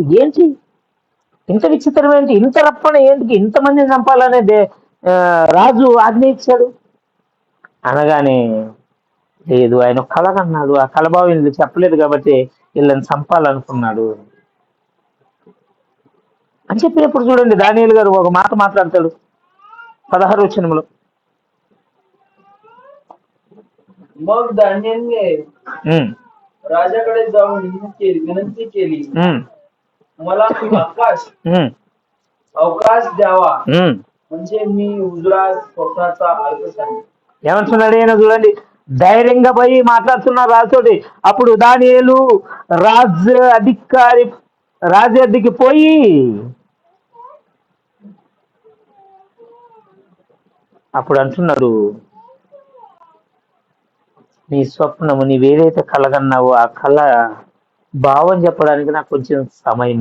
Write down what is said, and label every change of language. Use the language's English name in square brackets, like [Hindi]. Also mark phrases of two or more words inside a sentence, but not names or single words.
[Telugu] ఏంటి ఇంత విచిత్రం, ఏంటి ఇంత రప్పన, ఏంటి ఇంతమందిని చంపాలనే రాజు ఆజ్ఞ ఇచ్చాడు అనగానే, లేదు, ఆయన కలగన్నాడు, ఆ కలబావు వీళ్ళు చెప్పలేదు కాబట్టి వీళ్ళని చంపాలనుకున్నాడు అని చెప్పినప్పుడు చూడండి దానియేలు గారు ఒక మాట మాట్లాడతాడు 16వ వచనంలో. [Marathi] मग दानियेलने राजाकडे जाऊन विनंती केली, मला अवकाश द्यावा, म्हणजे मी उजळा स्वप्नाचा अर्थ सांगेन. [Telugu] ఏమంటున్నాడు ఈయన చూడండి, ధైర్యంగా పోయి మాట్లాడుతున్న రాజుతోటి. అప్పుడు దానియేలు రాజు అద్దెకి పోయి అప్పుడు అంటున్నాడు, నీ స్వప్నము, నీవేదైతే కలగన్నావో ఆ కళ భావం చెప్పడానికి నాకు కొంచెం సమయం.